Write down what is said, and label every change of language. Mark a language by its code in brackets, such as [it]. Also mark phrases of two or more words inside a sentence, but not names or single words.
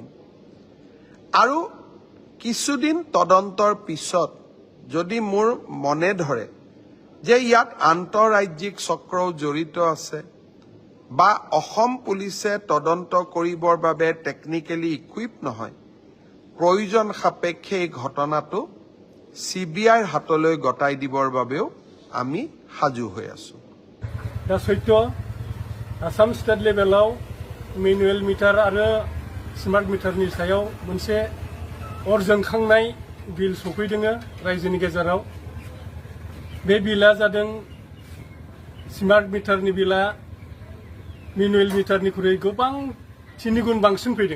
[as] আৰু কিছুদিন তদন্তৰ পিছত যদি মোৰ মনে ধৰে যে ইয়াত আন্তঃৰাজ্যিক চক্ৰও জড়িত আছে বা অসম পুলিচে তদন্ত কৰিবৰ বাবে [en] technically equip [as] নহয়, প্ৰয়োজন সাপেক্ষে এই ঘটনাটো CBIৰ হাতলৈ গতাই দিবৰ বাবেও আমি সাজু হৈ আছো। [brx] सैत्य आसाम स्टेट लेभेलाव [en] manual meter [brx] आरो स्मार्ट मिटारनि सायाव मोनसे अर जोंखांनाय बिल सफैदों रायजोनि गेजेराव। बे बिला जादों स्मार्ट मिटारनि बिला मेनुएल मिटारनिख्रुइ गोबां 3 गुन बांसिन फैदों।